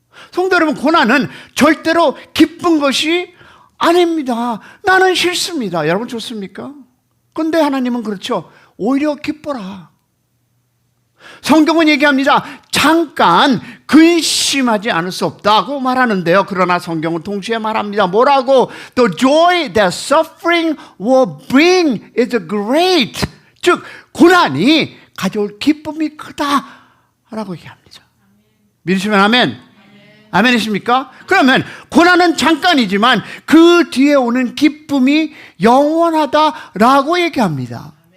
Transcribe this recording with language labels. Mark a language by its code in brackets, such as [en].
[ko] 성도 여러분, 고난은 절대로 기쁜 것이 아닙니다. 나는 싫습니다. 여러분 좋습니까? 근데 하나님은 그렇죠. 오히려 기뻐라. 성경은 얘기합니다. 잠깐 근심하지 않을 수 없다고 말하는데요. 그러나 성경은 동시에 말합니다. 뭐라고? [en] The joy that suffering will bring is great. [ko] 즉 고난이 가져올 기쁨이 크다라고 얘기합니다. 믿으시면 아멘. 아멘이십니까? 그러면 고난은 잠깐이지만 그 뒤에 오는 기쁨이 영원하다라고 얘기합니다.